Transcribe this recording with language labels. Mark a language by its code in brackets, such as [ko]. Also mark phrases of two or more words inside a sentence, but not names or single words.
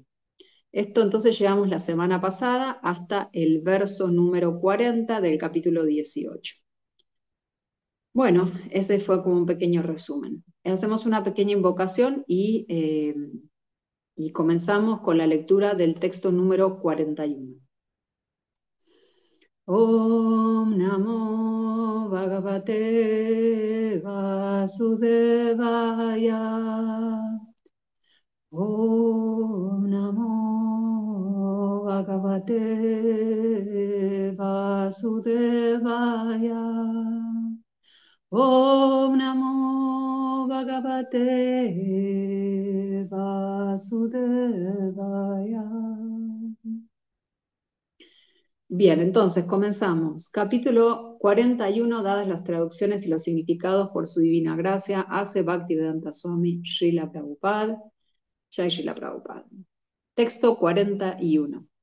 [es] Esto entonces llegamos la semana pasada hasta el verso número 40 del capítulo 18. Bueno, ese fue como un pequeño resumen. Hacemos una pequeña invocación y comenzamos con la lectura del texto número 41. [sa] ॐ नमो भगवते वासुदेवाय. ॐ नमो भगवते वासुदेवाय. ॐ नमो भगवते वासुदेवाय. [es] Bien, entonces comenzamos. Capítulo 41, dadas las traducciones y los significados por su divina gracia, hace Bhaktivedanta Swami Srila Prabhupada. Jai Srila Prabhupada. Texto 41.